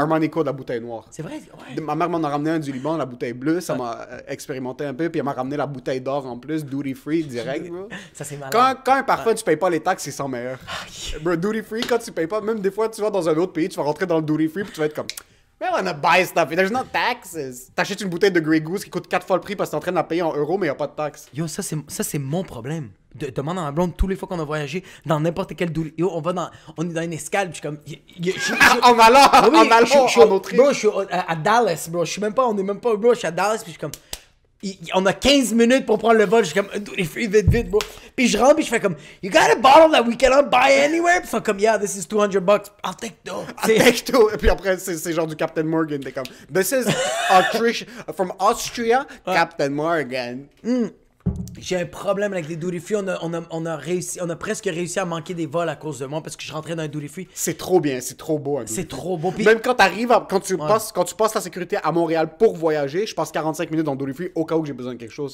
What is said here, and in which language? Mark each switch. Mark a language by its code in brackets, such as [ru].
[fr] Armani Code, la bouteille noire. C'est vrai? Ouais. Ma mère m'en a ramené un du Liban, la bouteille bleue. Ça m'a expérimenté un peu. Puis elle m'a ramené la bouteille d'or en plus, duty free, direct, bro. Ça, c'est malade. Quand un parfum, tu payes pas les taxes, c'est 100 meilleur. Bro, duty free, quand tu payes pas, même des fois, tu vas dans un autre pays, tu vas rentrer dans le duty free, puis tu vas être comme... [en] Mais on a buy stuff, there's no taxes. [fr] T'achètes une bouteille de Grey Goose qui coûte 4 fois le prix parce que t'es en train de la payer en euros, mais y a pas de taxes. Yo, ça, c'est mon problème. demande à ma blonde, tous les fois qu'on a voyagé, dans n'importe quel yo, on est dans une escale, puis je suis comme... En allant en Autriche. Bro, je suis à Dallas, bro. On est même pas, bro, je suis à Dallas, puis je suis comme... On a 15 minutes pour prendre le vol. Je suis comme, duty free, vite, bro. Puis je rentre, puis je fais comme, [en] you got a bottle that we cannot buy anywhere? [fr] Puis ils sont comme, [en] yeah, this is $200. I'll take two. I'll take two. [fr] Et puis après, c'est genre du Captain Morgan. T'es comme, [en] this is from Austria, Captain Morgan. [fr] J'ai un problème avec les duty free. On a presque réussi à manquer des vols à cause de moi parce que je rentrais dans un duty free. C'est trop bien, c'est trop beau. C'est trop beau. Puis... Même quand tu passes la sécurité à Montréal pour voyager, je passe 45 minutes dans duty free au cas où j'ai besoin de quelque chose.